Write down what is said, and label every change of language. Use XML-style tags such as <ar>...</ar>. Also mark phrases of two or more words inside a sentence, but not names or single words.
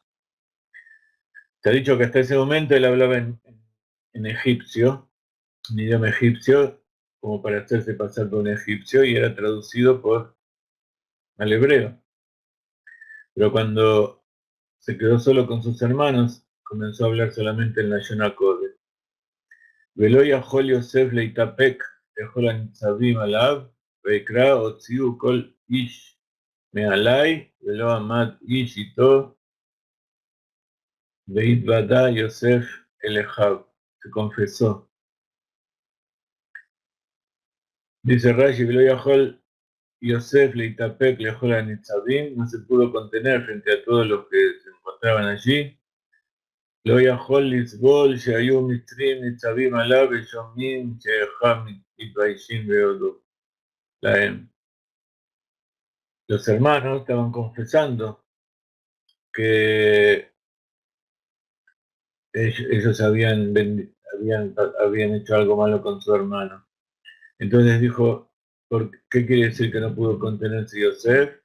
<es>Se ha dicho que hasta ese momento él hablaba en egipcio, en idioma egipcio, como para hacerse pasar por un egipcio, y era traducido al hebreo. Pero cuando se quedó solo con sus hermanos, comenzó a hablar solamente en la</es> <he>לשון קודש. ולא יכול יוסף להתאפק לכל הניצבים עליו, ויקרא הוציאו כל איש מעלי, ולא עמד איש איתו, והתוודה יוסף אל אחיו,</he> <es>se confesó. Dice Rashi,</es> <he>ולא יכול Yosef להתאפק לכל הניצבים,</he> <es>no se pudo contener frente a todos los que se encontraban allí.</es> <he>לא יכול לסבול שהיו מצרים ניצבים עליו ושומעים שאחיו מתביישים ויודו להם.</he> <es>Los hermanos estaban confesando que ellos habían hecho algo malo con su hermano. Entonces dijo, ¿qué quiere decir que no pudo contenerse Yosef?</es>